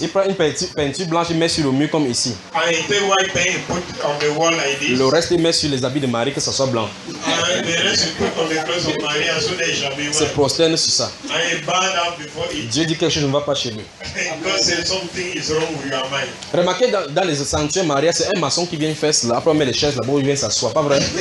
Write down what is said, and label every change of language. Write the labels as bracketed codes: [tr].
[fr] Il prend une peinture blanche, il met sur le mur comme ici. [en] And he take white paint, he put on the wall like this. [fr] Le reste, il met sur les habits de Marie, que ce soit blanc. [en] The rest, he put on the clothes of Maria, so they shall be white. [fr] Se prosterne sur ça. [en] And he bow down before him. [fr] Dieu dit quelque chose ne va pas chez lui. [en] God says something is wrong with your mind. [fr] Remarquez dans les sanctuaires, Maria, c'est un maçon qui vient faire cela. Après, on met les chaises là-bas, il vient s'asseoir, pas vrai?